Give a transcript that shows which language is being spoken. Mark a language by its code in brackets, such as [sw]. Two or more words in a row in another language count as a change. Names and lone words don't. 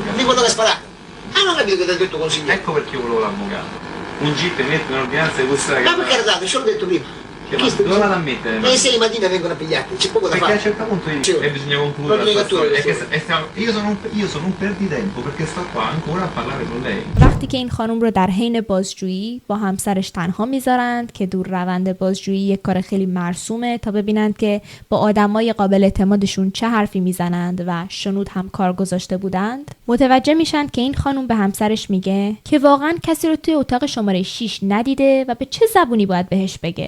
[it] Di quello che ha sparato. Ah, non ho capito che ti ha detto consigliere. Ecco perché io volevo l'avvocato. Un GIP mette un'ordinanza di questa Ma ragazza. perché era dato, ce l'ho detto prima. Dove vado a mettere? Le 6 di mattina vengono pigliati, c'è poco da Perché a un fare. certo punto bisogna concludere la storia. Io sono un perditempo perché sto qua ancora a parlare con lei. [fa] وقتی که این خانم رو در حین بازجویی با همسرش تنها میذارند که دور روند بازجویی یک کار خیلی مرسومه تا ببینند که با آدمای قابل اعتمادشون چه حرفی میزنند و شنود هم کار گذاشته بودند، متوجه میشن که این خانم به همسرش میگه که واقعا کسی رو توی اتاق شماره 6 ندیده و به چه زبونی باید بهش بگه.